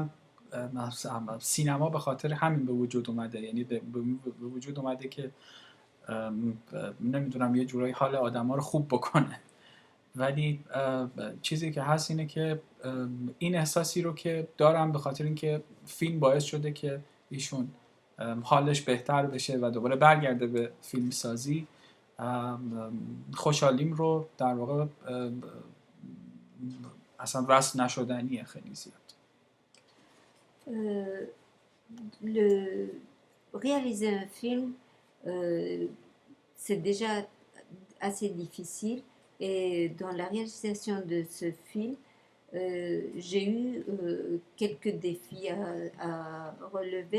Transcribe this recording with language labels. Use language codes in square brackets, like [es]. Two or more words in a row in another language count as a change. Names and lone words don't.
[fa] سینما به خاطر همین به وجود اومده، یعنی به وجود اومده که نمیدونم یه جورایی حال آدما رو خوب بکنه، ولی چیزی که هست اینه که این احساسی رو که دارم به خاطر اینکه فیلم باعث شده که ایشون حالش بهتر بشه و دوباره برگرده به فیلم سازی، خوشحالیم رو در واقع اصلا وصل نشدنیه خیلی زیاد. [fr] Le réaliser un film, c'est déjà assez difficile, et dans la réalisation de ce film, j'ai eu quelques défis à relever.